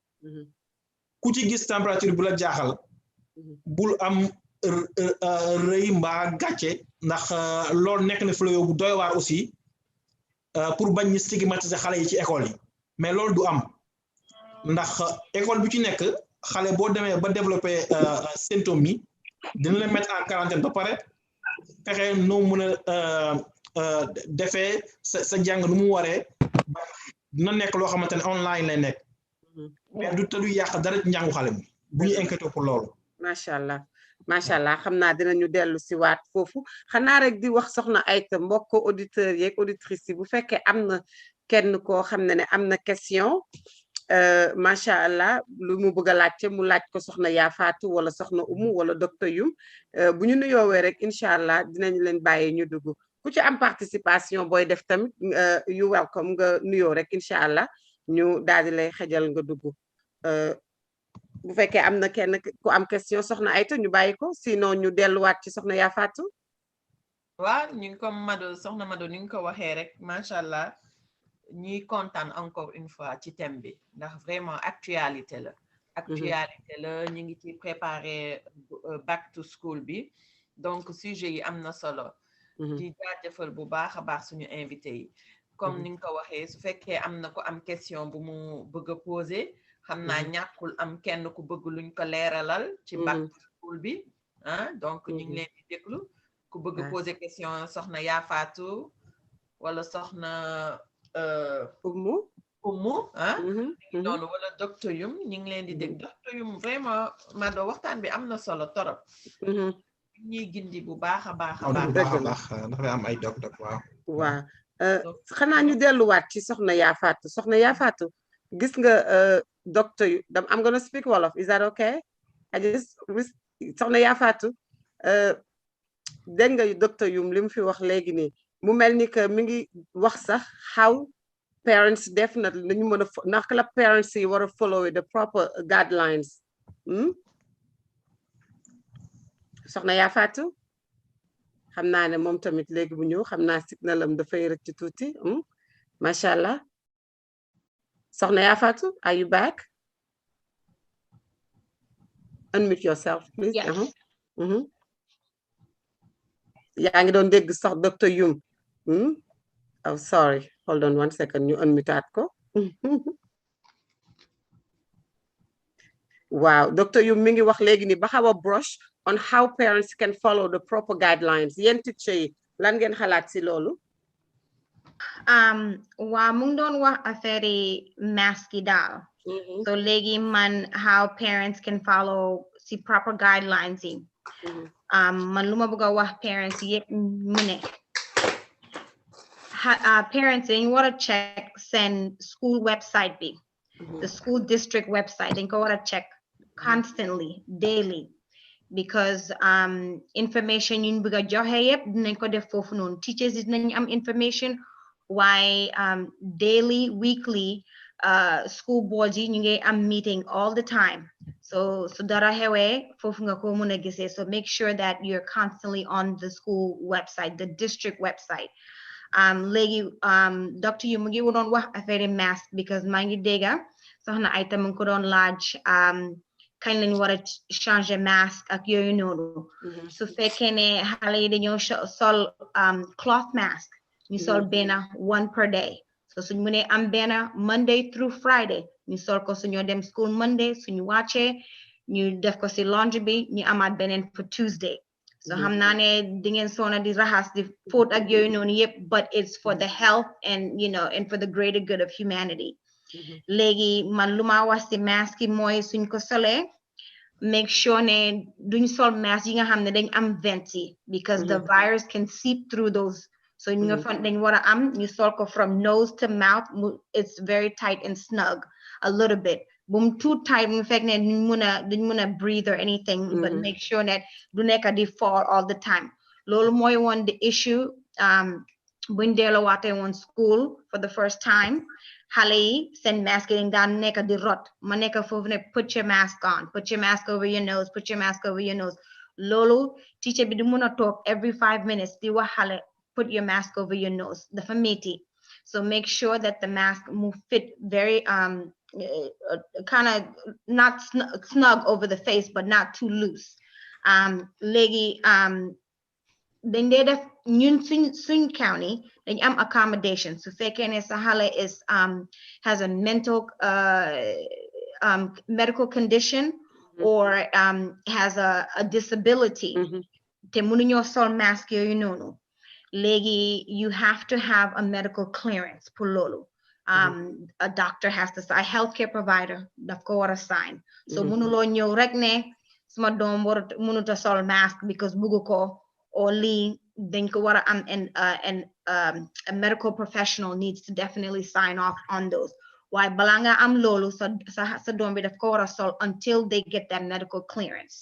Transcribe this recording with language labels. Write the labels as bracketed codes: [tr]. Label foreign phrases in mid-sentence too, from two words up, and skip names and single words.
[wo] ku ci gis température bu la jaaxal bul am rëy mbaa gàcce ndax loolu nekk na fléau bu doy waar aussi pour bañ ñu stigmatiser xale yi ci école yi mais loolu du am ndax école bi ci nekk xale boo demee ba [fr] développer symptômes [wo] yi dina la [fr] mettre en quarantaine [wo] ba pare fexe noo mën a defee sa jàng nu mu waree dina nekk loo xamante ne online lay nekk mais du te du yàq dara njàngu xale bi bu ñu [fr] inquiété pour [wo] loolu [ar] macha allah [wo] xam naa dinañu dellu si waat foofu xanaa rek di wax soxna Aïta mbokk auditeurs yeeg auditrices yi bu fekkee am na kenn koo xam ne am na question [ar] macha allah [wo] lu mu bëgg a laajte mu laaj ko soxna Yaa Fatou wala soxna Oumou wala docteur Yum bu ñu nuyoowee rek [ar] incha allah [wo] dinañ leen bàyyi ñu dugg ku ci am participation booy def tamit [en] you welcome [wo] nga nuyoo rek [ar] incha allah [wo] ñu daal di lay xejal nga dugg bu fekkee am na kenn ku am question soxna Aïta ñu bàyyi ko sinon ñu delluwaat ci soxna Yaa Fatou waaw ñu ngi comme soxna Mado ni nga ko waxee rek [ar] macha allah [wo] ñuy kontaan [fr] encore une fois [wo] ci thème bi ndax vraiment actualité la ñu ngi ci préparer [en] back to school [wo] bi donc sujet yi am na solo di jaajëfal bu baax a baax suñu invité yi comme ni nga ko waxee su fekkee am na ko am question bu mu bëgg a poser xam naa ñàkkul am kenn ku bëgg luñ ko leeralal ci [en] back to school [wo] bi donc ñu ngi leen di déglu ku bëgg [fr] poser question [wo] soxna Yaa Fatou wala soxna Oumou noonu wala docteur Yum ñu ngi leen di dégg docteur Yum vraiment Mado waxtaan bi am na solo torop ñuy gindi bu baax a baax ndax am ay dog waaw xanaa ñu delluwaat ci soxna Yaa Fatou gis nga docteur yu [en] I'm gonna speak Wolof is that okay [wo] soxna Yaa Fatou dégg nga docteur Yum li mu fi wax léegi nii mu mel ni que mi ngi wax sax [en] how parents definitely [wo] nañu mën a naka la parents yi war a [en] follow the proper guidelines [wo] soxna Yaa Fatou xam naa ne moom tamit léegi bu ñëw xam naa signalam dafay rëcc ci tuuti [ar] macha allah [wo] soxna Yaa Fatou [en] are you back unmute yourself please [wo] yaa ngi doon dégg sax docteur Yum [en] oh sorry hold on one second [wo] ñu unmutaat ko waaw docteur Yum mi ngi wax léegi ni ba xaw a [en] brush on how parents can follow the proper guidelines [wo] yéen teacher yi lan ngeen xalaat si loolu waaw mu ngi doon wax affaire mask yi daal so léegi man [en] how parents can follow [wo] si [en] proper guidelines [wo] yi man lu ma bëgg a wax parents yëpp mu ne parents dañ war a check seen [en] school website [wo] bi [en] the school district website [wo] dañ ko war a [en] check constantly daily because information [wo] yuñ bëgg a joxe yëpp dinañ ko def foofu noonu teachers yi dinañ am information waaye [en] daily weekly school boards [wo] yi ñu ngi am [en] meeting all the time [wo] so dara xewee foofu nga ko mën a gisee [en] so make sure that you're constantly on the school website the district website [wo] léegi docteur yu mu ngi doon wax affaire mask because maa ngi dégga soxna Aïta mu ngi ko doon laaj kañ lañ war a changer mask ak yooyu noonu su fekkee ne xale yi dañoo sol [en] cloth mask [wo] ñu sol benn [en] one per day [wo] so suñ mënee am benn [en] Monday through Friday [wo] ñu sol ko suñoo dem [en] school Monday [wo] suñu wàccee ñu def ko si laundry bi ñu amaat beneen [en] for Tuesday [wo] so xam naa ne di ngeen soona di raxas di fóot ak yooyu noonu yëpp [en] but it's for the health and and for the greater good of humanity [wo] léegi man lu ma wax si mask yi mooy suñ ko solee [en] make sure [wo] ne duñ sol mask yi nga xam ne dañ am venti [en] because the virus can seep through those. So you [wo] nga fan dañ wara am ñu sol ko [en] from nose to mouth. [wo] It's very tight and snug a little bit. [en] Boom too tight [wo] mu fekk ne duñ mëna [en] breathe or anything, but make sure that [wo] du nekk di [en] fall all the time. [wo] Loolu mooy woon [en] the issue [wo] buñ delluwaatee woon [en] school for the first time. [wo] Xale yi seen mask yi dañ daan nekk di rot ma nekk foofu ne [en] put your mask on, put your mask over your nose, put your mask over your nose. [wo] Loolu teacher bi di mën a toog [en] every 5 minutes [wo] di wax xale [en] put your mask over your nose. [wo] Dafa metti. [en] So make sure that the mask will fit very kind of not snug over the face, but not too loose. [wo] Léegi dañ dee def ñun suñ county dañ am accommodation su fekkee ne sa xale [en] is has a mental medical condition or has a disability [wo] te mënuñoo sol mask yooyu noonu. [en] Léegi you have to have a medical clearance pour loolu. A doctor has to sign, a healthcare provider [wo] daf ko war a [en] sign. [wo] So mënuloo ñëw rek ne suma doom warut mënuta sol mask because buggu ko or lii dañ ko war a am [en] and a medical professional needs to definitely sign off on those. [wo] Waaye balaa nga am loolu sa doom bi daf ko war a sol [en] until they get that medical clearance.